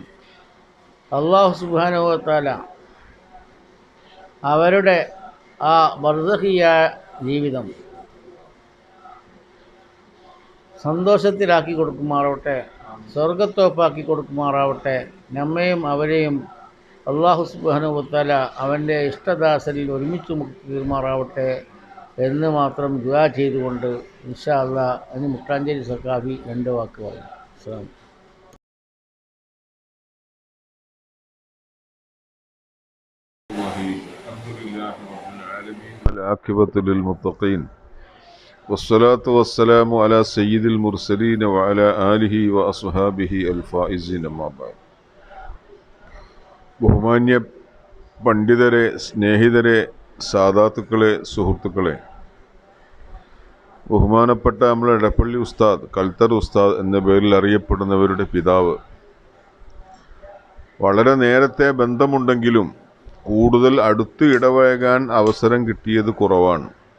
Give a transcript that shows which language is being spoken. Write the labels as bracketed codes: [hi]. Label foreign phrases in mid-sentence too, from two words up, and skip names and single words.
[ml] അല്ലാഹു [ar] سبحانه وتعالى [ml] അവരുടെ ആ ബർസഖിയ ജീവിതം സന്തോഷത്തിലാക്കി കൊടുക്കുമാറാവട്ടെ, സ്വർഗത്തോപ്പാക്കി കൊടുക്കുമാറാവട്ടെ. നമ്മയും അവരെയും അല്ലാഹു [ar] سبحانه وتعالى [ml] അവൻ്റെ ഇഷ്ടദാസരിൽ ഒരുമിച്ച് തീർമാറാവട്ടെ എന്ന് മാത്രം ദുആ ചെയ്തുകൊണ്ട് [ar] إن شاء الله [ml] അതിന് മുട്ടാഞ്ചേരി സഖാഫി 2 വാക്ക് പറയും. അസ്സലാമു [ar] والعاقبة للمتقين والصلاة والسلام على سيد المرسلين وعلى آله وأصحابه الفائزين أما بعد. [ml] ബഹുമാന്യ പണ്ഡിതരെ, സ്നേഹിതരെ, സാദാത്തുക്കളെ, സുഹൃത്തുക്കളെ, ബഹുമാനപ്പെട്ട നമ്മളെ എടപ്പള്ളി ഉസ്താദ്, കൽത്തർ ഉസ്താദ് എന്ന പേരിൽ അറിയപ്പെടുന്നവരുടെ പിതാവ്, വളരെ നേരത്തെ ബന്ധമുണ്ടെങ്കിലും കൂടുതൽ അടുത്ത് ഇടപഴകാൻ അവസരം കിട്ടിയത് കുറവാണ്.